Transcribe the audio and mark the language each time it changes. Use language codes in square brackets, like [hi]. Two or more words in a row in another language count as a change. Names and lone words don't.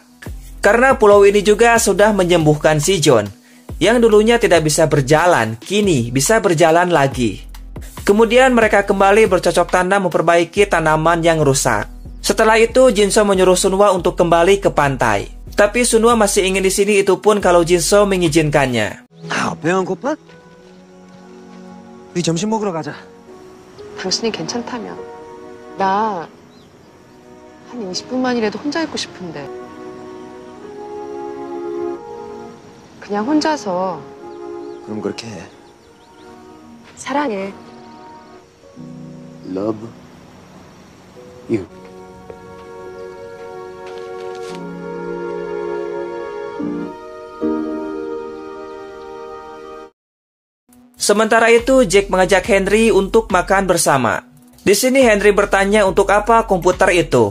[id] Karena pulau ini juga sudah menyembuhkan si John yang dulunya tidak bisa berjalan, kini bisa berjalan lagi. Kemudian mereka kembali bercocok tanam memperbaiki tanaman yang rusak. Setelah itu Jin-soo menyuruh Sunwa untuk kembali ke pantai. Tapi Sunwa masih ingin di sini, itu pun kalau Jin-soo mengizinkannya. [ko] 배 안 고파? 우리 점심 먹으러 가자. 당신이 괜찮다면. 나 한 20분만이라도 혼자 있고 싶은데. 그냥 혼자서. 그럼 그렇게 해. 사랑해. [en] Love you. [id] Sementara itu, Jack mengajak Henry untuk makan bersama. Di sini Henry bertanya untuk apa komputer itu.